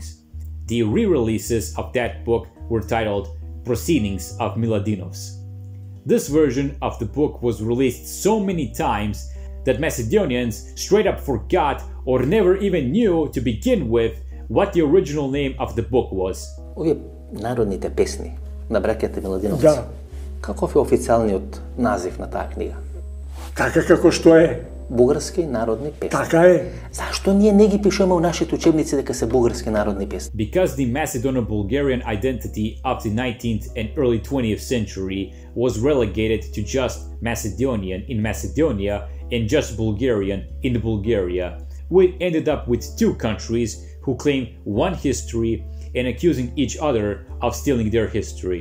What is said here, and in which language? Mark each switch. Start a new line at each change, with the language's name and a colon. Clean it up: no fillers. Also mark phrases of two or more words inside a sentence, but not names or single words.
English: The re-releases of that book were titled Proceedings of Miladinovs. This version of the book was released so many times that Macedonians straight up forgot or never even knew to begin with what the original name of the book was.
Macedonian: Овие народните песни на браќата Миладиновци. Да. Каков е официјалниот назив на таа книга? Така како што е. Бугарски народни песни. Така е. Зашто ние не ги пишеме у нашите учебници дека се бугарски народни песни?
English: Because the Macedono-Bulgarian identity of the 19th and early 20th century was relegated to just Macedonian in Macedonia and just Bulgarian in Bulgaria. We ended up with two countries who claim one history and accusing each other of stealing their history.